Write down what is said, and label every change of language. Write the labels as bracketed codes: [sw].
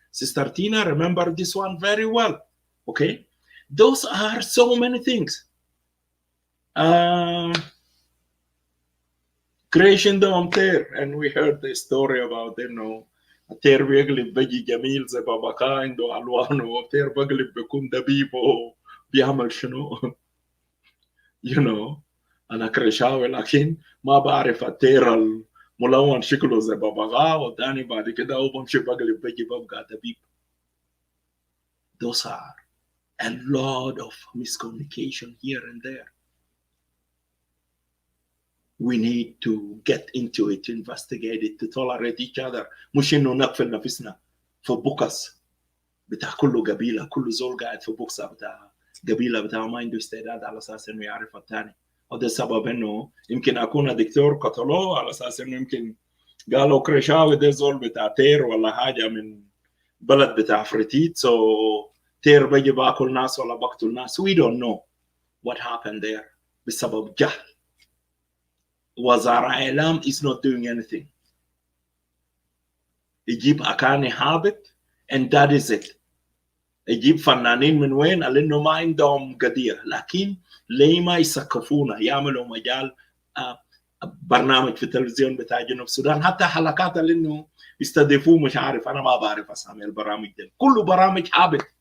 [en] Sister Tina, remember this one very well. Okay. Those are so many things. [ar] Uh, Creation دوم تير, [en] and we heard the story about [ar] انه التير بيقلب بيجي جميل زي باباكا عنده الوانه, والتير بيقلب بيكون دبيب وبيعمل شنو. [en] you know, [ar] انا كرشاوي لكن ما بعرف التير الملون شكله زي باباغا, والتاني بعد كده هو بمشي بقلب بيجي ببقى دبيب. [en] Those are a lot of miscommunication here and there. We need to get into it, to investigate it, to tolerate each other. [ar] مش انه نقفل نفسنا في بوكس بتاع كل قبيله, كل زول قاعد في بوكسه بتاع قبيله بتاع ما عنده استعداد على اساس انه يعرف الثاني. وده السبب انه يمكن اكون دكتور قتلوه على اساس انه يمكن قالوا كريشاوي ده زول بتاع تير ولا حاجه من بلد بتاع فريتيت, so تير بيجي باكل ناس ولا بقتل ناس. [en] We don't know what happened there [ar] بسبب جهل. وزارة إعلام [en] is not doing anything. [ar] يجيب أكاني هابط [en] and that is it. [ar] يجيب فنانين من وين لأنه ما عندهم قضية, لكن ليه ما يسقفونا يعملوا مجال برنامج في التلفزيون بتاع جنوب السودان, حتى حلقات لأنه يستضيفوه مش عارف, أنا ما بعرف أسامي البرامج دي, كله برامج هابط.